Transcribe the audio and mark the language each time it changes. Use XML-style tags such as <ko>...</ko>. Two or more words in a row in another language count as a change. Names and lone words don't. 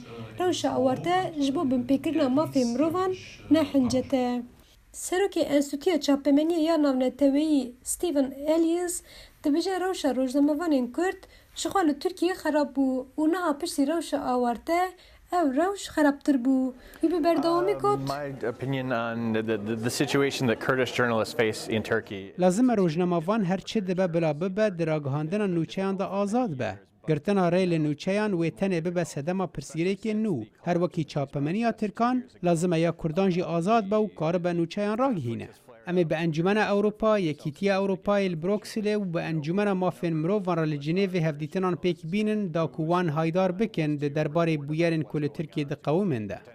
<ku>Rewşa awarte ji bo binpêkirina mafê mirovan ne hincet e. Serokê Enstitûya Çapemeniya ya Navneteweyî Stephen Elias dibêje rewşa rojnamevanên Kurd ji xwe li Tirkiyeyê xerab bû û niha piştî rewşa awarte ev rewş xerabtir bû. Wî bi berdewamî got</ku> <en>My opinion on the situation that Kurdish journalists face in Turkey.</en> <ku>Lazim e rojnamevan her çi dibe bila bibe di ragihandina nûçeyan da azad be. Girtina rê li nûçeyan wê tenê bibe sedema pirsgirêkên nû. Her wekî çapemeniya Tirkan, lazim e ya Kurdan jî azad be û karibe nûçeyan ragihîne. Em ê bi Encûmena Ewropa, Yekîtiya Ewropayê li Brukselê û bi Encûmena Mafên Mirovan re li Cinêvê hevdîtinan pêk bînin da ku wan haydar bikin di derbarê bûyerên ku li Tirkiye diqewîmin de.</ku>